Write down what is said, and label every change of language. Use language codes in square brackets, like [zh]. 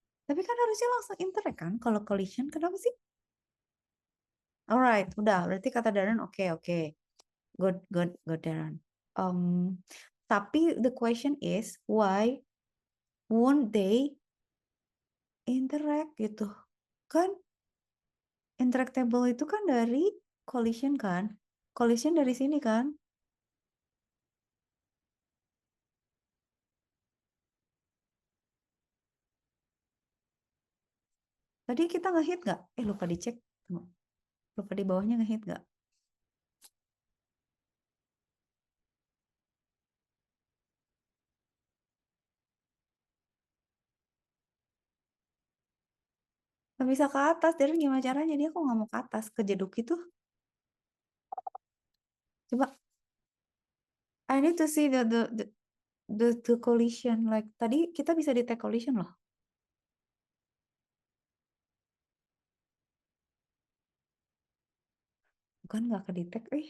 [id] Tapi kan harusnya langsung interact kan kalau collision. Kenapa sih? Alright, udah. Berarti kata Darren oke. [en] Good, Darren. Tapi the question is, why won't they interact gitu? [id] Kan interactable itu kan dari collision kan? Collision dari sini kan? Tadi kita nge-hit nggak? Lupa dicek. Tunggu. Lupa di bawahnya nge-hit nggak? Nggak bisa ke atas. Darren gimana caranya? Dia kok nggak mau ke atas? Ke jeduk itu? Coba. [en] I need to see the collision. Like [id] tadi kita bisa detect collision loh. Bukan nggak ke detect.